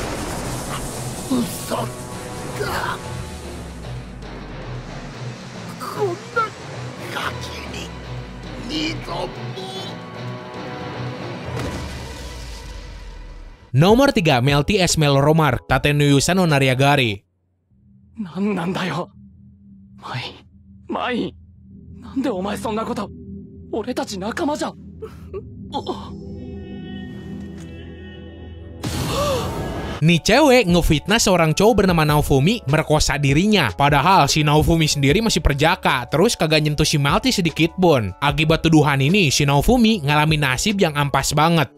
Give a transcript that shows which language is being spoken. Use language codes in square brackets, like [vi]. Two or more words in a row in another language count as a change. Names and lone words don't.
[id] Nomor 3, Melty Esmel Romar, Tatenuyusa no Nariagari. [ja] なんなんだよ。マイ。なんでお前そんなこと。俺たち仲間じゃ。 [id] Nih cewek ngefitnah seorang cowok bernama Naofumi merkosa dirinya. Padahal si Naofumi sendiri masih perjaka, terus kagak nyentuh si Melty sedikit pun. Akibat tuduhan ini, si Naofumi ngalamin nasib yang ampas banget.